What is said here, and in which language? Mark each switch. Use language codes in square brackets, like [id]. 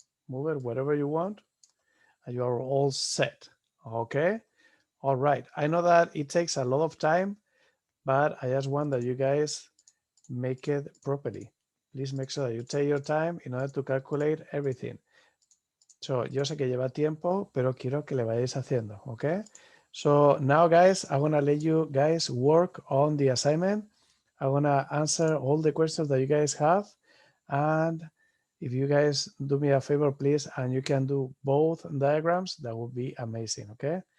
[en] Move it wherever you want, and you are all set. Okay. All right. I know that it takes a lot of time, but I just want that you guys make it properly. Please make sure that you take your time in order to calculate everything. [es] So, yo sé que lleva tiempo, pero quiero que le vayáis haciendo, okay? [en] So now, guys, I want to let you guys work on the assignment. I want to answer all the questions that you guys have. And if you guys do me a favor, please, and you can do both diagrams, that would be amazing, okay?